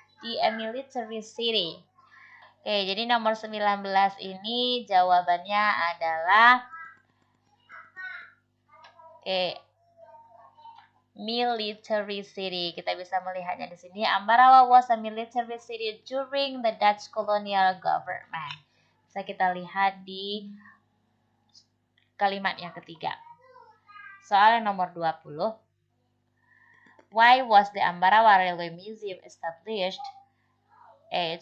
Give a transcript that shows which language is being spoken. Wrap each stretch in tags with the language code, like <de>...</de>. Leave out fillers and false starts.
<en>D. A military city.</en> <id>Oke, jadi nomor 19 ini jawabannya adalah military city. Kita bisa melihatnya di sini.</id> <en>Ambarawa was a military city during the Dutch colonial government.</en> <id>Bisa kita lihat di kalimat yang ketiga. Soal nomor 20.</id> <en>Why was the Ambarawa Railway Museum established? A.</en>